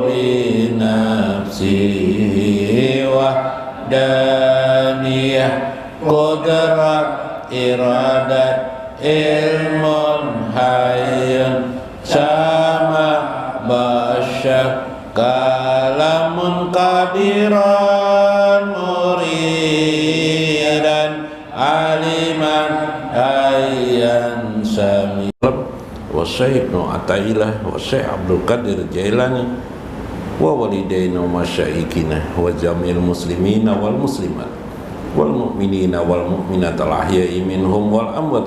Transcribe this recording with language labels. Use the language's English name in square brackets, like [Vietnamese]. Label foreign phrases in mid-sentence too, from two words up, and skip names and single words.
[Arabic] بنفسه وحدانية قدرة إرادة علم حي سمع بصر كلام قادرا مريدا عالما حيا سميع. وشيخ ابن عطاء الله وشيخ عبد القادر الجيلاني ووالدينا ومشايخنا وجميع المسلمين والمسلمات والمؤمنين والمؤمنات الأحياء منهم والأموات.